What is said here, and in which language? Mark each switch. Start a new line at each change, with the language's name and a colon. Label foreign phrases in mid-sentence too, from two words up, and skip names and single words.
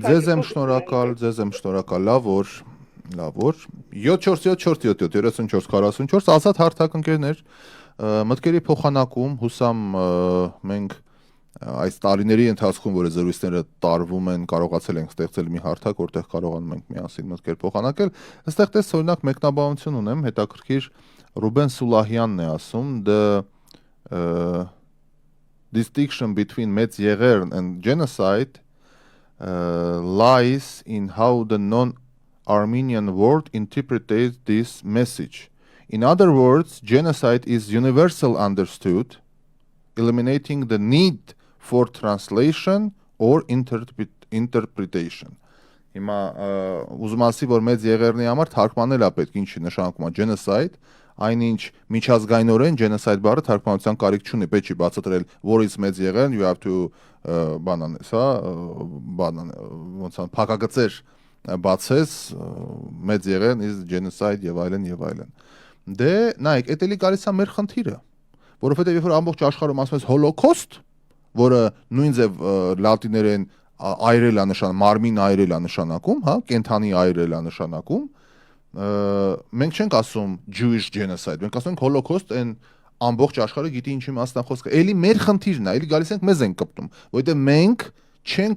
Armenian: Ձեզ եմ շնորհակալ, լավ որ 7477 ազատ հարթակ ընկերներ, մտքերի փոխանակում հուսամ մենք այս տարիների ընթացքում, որ զրույցները տարվում են, կարողացել ենք ստեղծել մի հարթակ, որտեղ կարողանում ենք միասին մտքեր փոխանակել։ Այստեղ տես օրինակ մեկնաբանություն ունեմ, հետաքրքիր Ռուբեն Սուլահյանն է ասում,
English: the distinction between Metz Yeghern and genocide lies in how the non-Armenian world interprets this message. In other words, genocide is universal understood, eliminating the need for translation or interpretation.
Armenian: Հիմա ուզում ասի, որ Մեծ Եղեռնի համար թարգմանել է պետք ինչի նշանակում է genocide, այնինչ միջազգայինորեն genocide բառը թարգմանության կարիք չունի, պետք չի բացատրել
English: what is
Armenian: Մեծ Եղեռն,
English: you have to
Armenian: բանանես, հա, ոնց ան փակագծեր բացես, Մեծ Եղեռն
English: is genocide
Armenian: եւ այլն։ Դե նայեք, էդ էլի գալիս է մեր խնդիրը, որովհետեւ երբ որ ամբողջ աշխարհում ասում ես հոլոկոստ, որը նույն ձև լատիներեն այրել է նշանակում, մարմին այրել է նշանակում, հա, կենթանի այրել է նշանակում, մենք չենք ասում
English: Jewish genocide,
Armenian: մենք ասում ենք հոլոկոստ, այն ամբողջ աշխարհը գիտի ինչի մասն է խոսքը։ Էլի մեր խնդիրն է, էլի գալիս ենք մեզ ենք կպտում, որովհետեւ մենք չենք